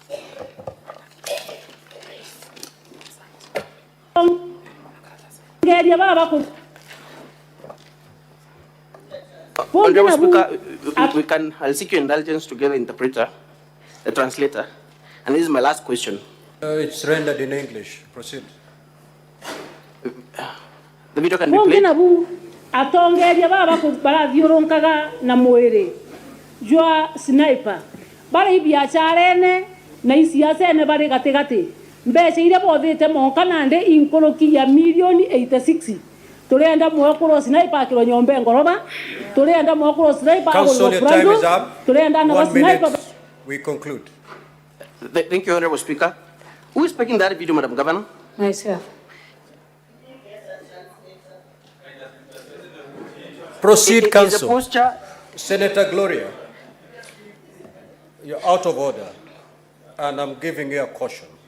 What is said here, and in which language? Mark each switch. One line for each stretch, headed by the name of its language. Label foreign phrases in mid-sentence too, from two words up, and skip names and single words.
English: Honorable Speaker, I'll seek your indulgence to get the interpreter, the translator. And this is my last question. It's rendered in English. Proceed. The video can be played.
Meru: atongeria baba barathiũrũrũkaga na mwĩrĩ jwa sniper bari biacara ene na isiasa ene bari gatigati mbeca iria bothite monka nande inkũrũki ya milioni 86 turenda mwakurwo sniper akiro nyombe ngoroba turenda mwakurwo sniper
English: Council, your time is up.
Meru: turenda na
English: 1 minute.
Meru: sniper.
English: We conclude. Thank you, Honorable Speaker. Who is speaking that video, Madam Governor? Myself. Proceed, Is the Council. posture Senator Gloria, you're out of order, and I'm giving you a caution.